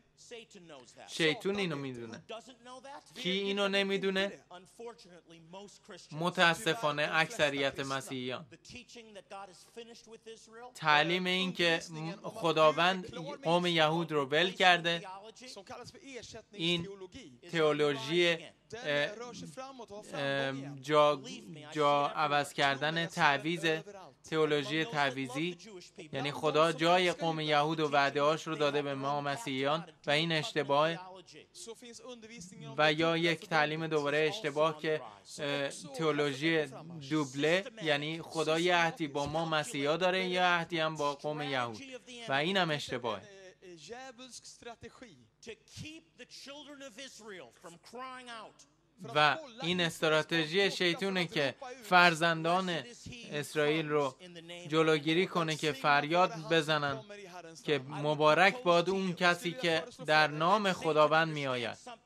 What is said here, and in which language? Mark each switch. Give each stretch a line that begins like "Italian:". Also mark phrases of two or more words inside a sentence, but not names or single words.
Persian: شیطون اینو میدونه. کی اینو نمیدونه؟ متاسفانه اکثریت مسیحیان. تعلیم این که خداوند قوم یهود رو ول کرده،
Swedish: Som kallas för این ersättningsteologi. تئولوژی Den rör sig framåt och har framgång igen.
Persian: جا عوض کردن تعویض، تئولوژی تعویضی، یعنی خدا جای قوم یهود و وعده‌هاش رو داده به ما مسیحیان و این اشتباه.
Swedish: Så finns undervisningen om
Persian: و یا یک تعلیم دوباره اشتباه که تئولوژی دوبله، یعنی خدا یه عهدی با ما مسیحا داره، یه عهدی هم با قوم یهود و این هم اشتباهه.
Swedish: djävulsk strategi.
Persian: و این استراتژی شیطونه که فرزندان اسرائیل رو جلوگیری کنه که فریاد بزنن که مبارک باد اون کسی که در نام خداوند می آید.